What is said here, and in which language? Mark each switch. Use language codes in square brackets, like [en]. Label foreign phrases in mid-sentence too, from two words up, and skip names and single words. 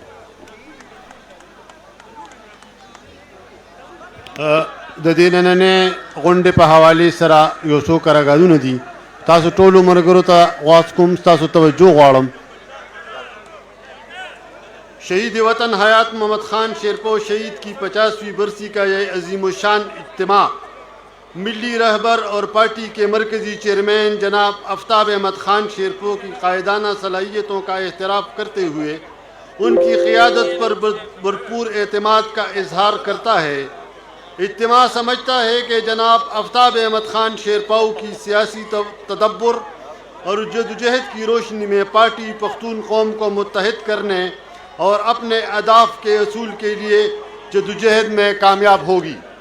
[ps] د دې نننې غونډې په حوالې سره یو څو قراردادونه دي تاسو ټولو ملګرو ته غواړم کوم تاسو توجه غواړم [ur] شہید وطن حیات محمد خان شیرپو شہید کی 50ویں برسی کا یہ عظیم الشان اجتماع ملی رہبر اور پارٹی کے مرکزی چیئرمین جناب آفتاب احمد خان شیرپو کی قائدانہ صلاحیتوں کا اعتراف کرتے ہوئے ان کی قیادت پر بھرپور اعتماد کا اظہار کرتا ہے. اجتماع سمجھتا ہے کہ جناب آفتاب احمد خان شیرپاؤ کی سیاسی تدبر اور جدوجہد کی روشنی میں پارٹی پختون قوم کو متحد کرنے اور اپنے اہداف کے حصول کے لیے جدوجہد میں کامیاب ہوگی.